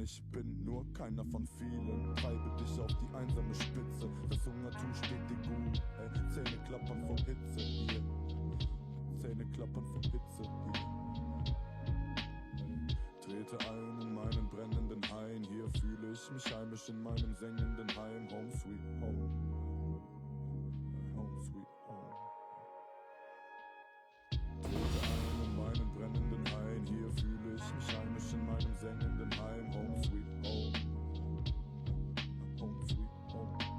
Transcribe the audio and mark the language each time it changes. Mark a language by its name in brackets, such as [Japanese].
[German] Ich bin nur keiner von vielen, treibe dich auf die einsame Spitze. Das Hungertuch steht dir gut, ey. Zähne klappern vor Hitze hier, Zähne klappern vor Hitze hier. Trete ein in meinen brennenden Hain, hier fühle ich mich heimisch in meinem sengenden Heim. [English] Home sweet home, home sweet home. [German] Trete ein in meinen brennenden Hain, hier fühle ich mich heimisch in meinem sengenden Heim. [English] Home sweet home, home sweet home.